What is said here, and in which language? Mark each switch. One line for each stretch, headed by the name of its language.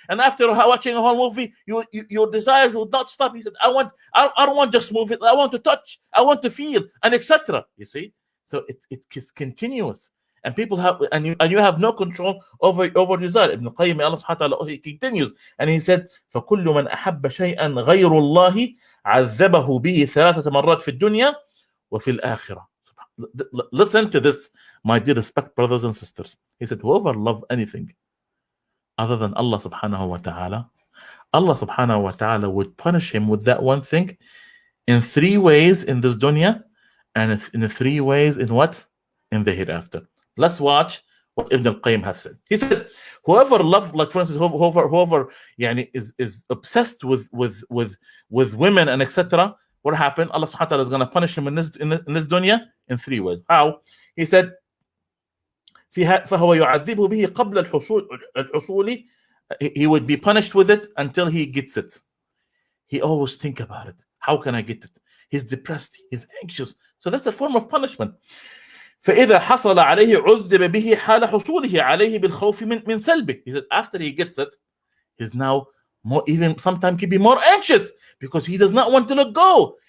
English: And after watching a whole movie, your desires will not stop. He said, I don't want just move it. I want to touch. I want to feel, and etc. You see? So it's continuous, and people have, and you have no control over desire.
Arabic: Ibn Qayyim, Allah subhanahu wa ta'ala,
English: he continues, and he said,
Arabic: فَكُلُّ مَنْ أَحَبَّ شَيْئًا غَيْرُ اللَّهِ عَذَّبَهُ بِهِ ثَلَاثَةَ مَرَّاتٍ فِي الدُّنْيَا وَفِي الْآخِرَةِ.
English: Listen to this, my dear respect brothers and sisters. He said, whoever love anything other than Allah subhanahu wa ta'ala, Allah subhanahu wa ta'ala would punish him with that one thing in 3 ways in this dunya, and in 3 ways in what? In the hereafter. Let's watch what Ibn al-Qayyim have said. He said, whoever loved, like for instance, whoever is obsessed with women and etc., what happened? Allah subhanahu wa ta'ala is going to punish him in this dunya in 3 ways. How? He said,
Arabic: فهو يعذبه به قبل الحصول.
English: He would be punished with it until he gets it. He always think about it. How can I get it? He's depressed. He's anxious. So that's a form of punishment.
Arabic: فإذا حصل عليه عذب به حال حصوله عليه بالخوف من سلبه.
English: He said after he gets it, he's now more, even sometimes he be more anxious because he does not want to let go.